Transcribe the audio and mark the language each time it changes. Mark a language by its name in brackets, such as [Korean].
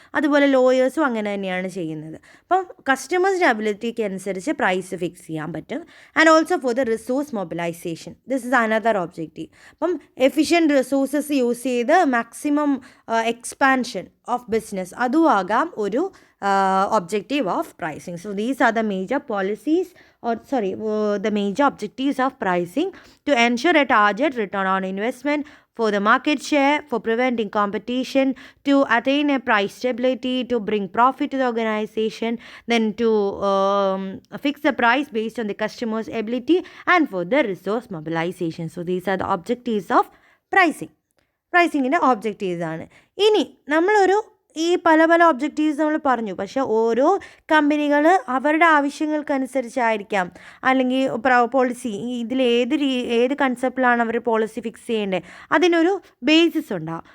[Malayalam] അതുപോലെ ലോയേഴ്സും അങ്ങനെ തന്നെയാണ് ചെയ്യുന്നത്. അപ്പം കസ്റ്റമേഴ്സിൻ്റെ അബിലിറ്റിക്ക് അനുസരിച്ച് പ്രൈസ് ഫിക്സ് ചെയ്യാൻ പറ്റും. [English] And also for the resource mobilisation, this is another objective. [Malayalam] അപ്പം എഫിഷ്യൻറ്റ് റിസോഴ്സസ് യൂസ് ചെയ്ത് [English] maximum expansion of business [Malayalam] അതും ആകാം ഒരു [English] objective of pricing. So these are the major policies the major objectives of pricing to ensure a target return on investment, for the market share, for preventing competition, to attain a price stability, to bring profit to the organization, then to fix the price based on the customer's ability, and for the resource mobilization. So these are the objectives of pricing. [Malayalam] പ്രൈസിങ്ങിൻ്റെ objectives ആണ്. ഇനി നമ്മളൊരു ഈ പല പല objectives നമ്മൾ പറഞ്ഞു, പക്ഷേ ഓരോ കമ്പനികൾ അവരുടെ ആവശ്യങ്ങൾക്കനുസരിച്ചായിരിക്കാം അല്ലെങ്കിൽ പോളിസി ഇതിൽ ഏത് കൺസെപ്റ്റിലാണ് അവർ പോളിസി ഫിക്സ് ചെയ്യേണ്ടത് അതിനൊരു ബേസിസ് ഉണ്ടാകും.